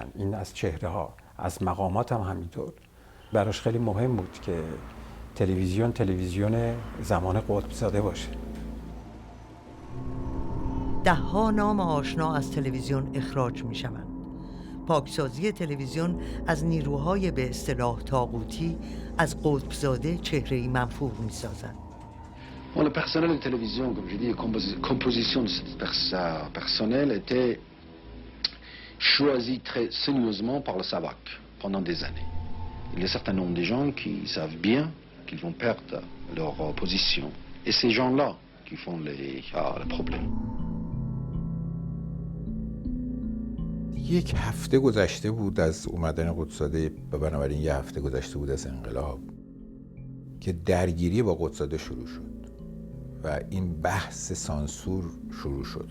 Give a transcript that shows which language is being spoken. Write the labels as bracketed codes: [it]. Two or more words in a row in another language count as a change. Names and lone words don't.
[fa] این از چهره ها، از مقامات هم همینطور. براش خیلی مهم بود که تلویزیون زمان قطب‌زاده باشه. ده‌ها نام آشنا از تلویزیون اخراج می شوند. پاکسازی تلویزیون از نیروهای به اصطلاح طاغوتی از قطب‌زاده چهره‌ای منفور می سازند. [fr] Bon, le personnel de télévision, comme je dis, la composition de ce personnel était choisie très soigneusement par le SAVAK pendant des années. Il y a un certain nombre de gens qui savent bien qu'ils vont perdre leur position. Et ces gens-là qui font les problèmes. [fa] یک هفته گذشته بود از اومدن قطب‌زاده و بنابراین یه هفته گذشته بود از انقلاب که درگیری با قطب‌زاده شروع شد و این بحث سانسور شروع شد.